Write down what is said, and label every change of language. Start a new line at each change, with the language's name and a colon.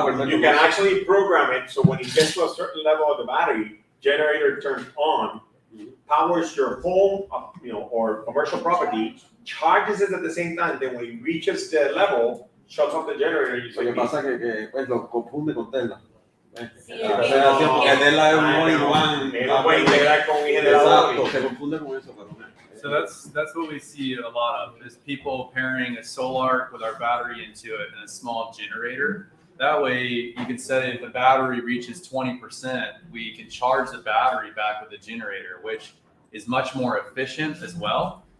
English: You can actually program it so when it gets to a certain level of the battery, generator turns on, powers your home, or commercial property, charges it at the same time. Then when it reaches the level, shuts off the generator.
Spanish: Lo que pasa que pues lo confunde con Tesla. Sí, Porque Tesla es un
English: all-in-one.
Spanish: No puede integrar con mi generador. Exacto, se confunde con eso, pero no.
English: So that's what we see a lot of, is people pairing a solar with our battery into it and a small generator. That way you can set it, if the battery reaches 20%, we can charge the battery back with the generator, which is much more efficient as well.